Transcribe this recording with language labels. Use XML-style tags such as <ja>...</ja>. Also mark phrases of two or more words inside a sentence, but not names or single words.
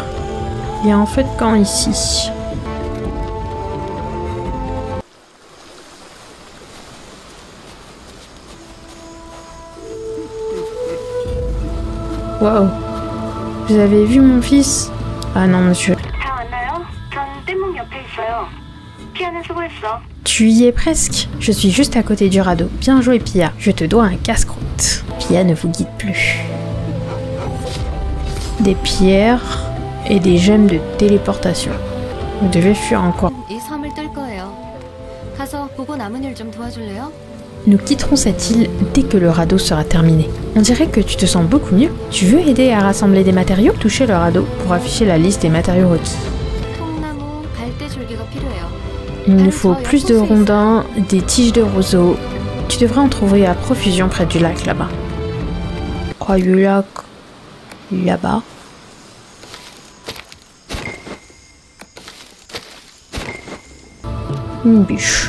<fr>Il y a en fait camp ici. Wow. Vous avez vu mon fils? Ah non, monsieur.</fr> <ko>다 왔나요? 전 뗏목 옆에 있어요. 피아는 수고했어.</ko> <fr>Tu y es presque. Je suis juste à côté du radeau. Bien joué, Pia. Je te dois un casse-croûte. Pia ne vous guide plus. Des pierres et des gemmes de téléportation. Vous devez fuir encore.</fr> <ko>이 섬을 뜰 거예요. 가서 보고 남은 일 좀 도와줄래요?</ko> <fr>Nous quitterons cette île dès que le radeau sera terminé. On dirait que tu te sens beaucoup mieux. Tu veux aider à rassembler des matériaux? Touchez le radeau pour afficher la liste des matériaux requis.</fr> <ko>통나무, 갈대줄기가 필요해요.</ko> <fr>Il nous faut plus de rondins, des tiges de roseau. Tu devrais en trouver à profusion près du lac là-bas. Oh, le lac. Là-bas. Une bûche.</fr>